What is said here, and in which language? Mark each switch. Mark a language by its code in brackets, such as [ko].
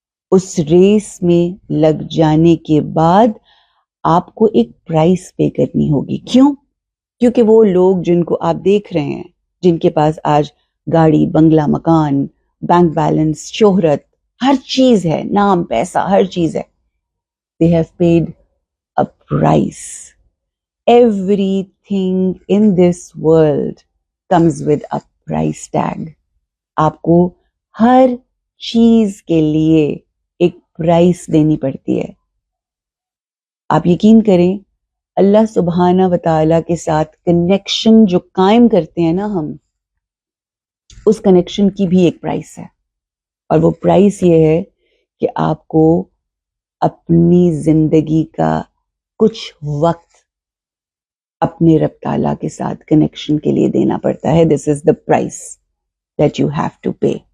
[ur] اس race میں لگ جانے کے بعد آپ کو ایک پرائس پے کرنی ہوگی۔ کیوں؟ کیونکہ وہ لوگ جن کو آپ دیکھ رہے ہیں، جن کے پاس آج گاڑی، بنگلہ، مکان، بینک بیلنس، شہرت، ہر چیز ہے، نام، پیسہ، ہر چیز ہے، [en] they have paid a price. Everything in this world comes with a price tag. [ur] آپ کو ہر چیز کے لیے ایک پرائس دینی پڑتی ہے۔ آپ یقین کریں، اللہ سبحانہ و تعالیٰ کے ساتھ کنیکشن جو قائم کرتے ہیں نا ہم، اس کنیکشن کی بھی ایک پرائس ہے، اور وہ پرائس یہ ہے کہ آپ کو اپنی زندگی کا کچھ وقت اپنے رب تعالیٰ کے ساتھ کنیکشن کے لیے دینا پڑتا ہے۔ [en] this is the price that you have to pay,